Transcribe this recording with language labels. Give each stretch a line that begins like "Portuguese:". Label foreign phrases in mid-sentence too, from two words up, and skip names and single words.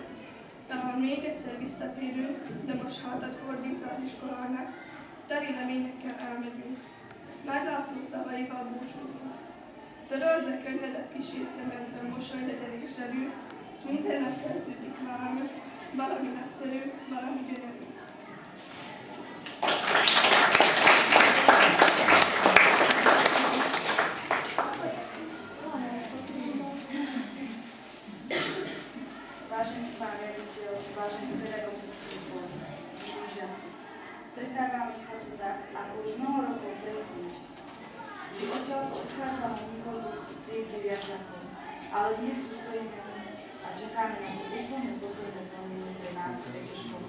Hungarian: Talán még egyszer visszatérünk, de most hátat fordítva az iskolának, teli reményekkel elmegyünk. Nagy László szavaival búcsúzunk. Töröld be könnyedet kísért szemedben, mosoly legyen és derű, minden nap kezdődik valami nagyszerű, valami gyönyörű.
Slovak: Vážení pán riaditeľ, vážení pedagogickí zbory, stretávame sa tu tak, ako už mnoho rokov predtým, že odtiaľ odchádzame niekoľko triedy viac rokov, ale dnes tu stojíme a čakáme na to úplne posledné zvonenie pre nás v tejto škole.